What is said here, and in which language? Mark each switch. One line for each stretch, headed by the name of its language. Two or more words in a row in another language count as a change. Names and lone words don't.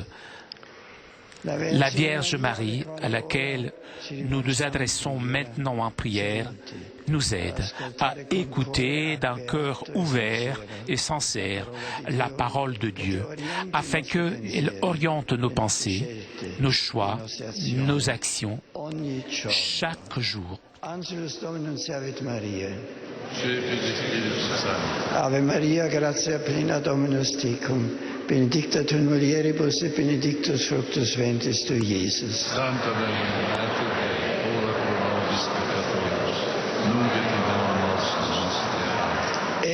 French: La Vierge Marie, à laquelle nous nous adressons maintenant en prière, nous aide à écouter d'un cœur ouvert et sincère la parole de Dieu, afin qu'elle oriente nos pensées, nos choix, nos actions, chaque jour.
Latin: Ave Maria, gratia plena Dominus tecum, benedicta tu in mulieribus et benedictus fructus ventris tui, Iesus. Santa Maria, Mater Dei, ora pro nobis peccatoribus, nunc et in hora nostra morte.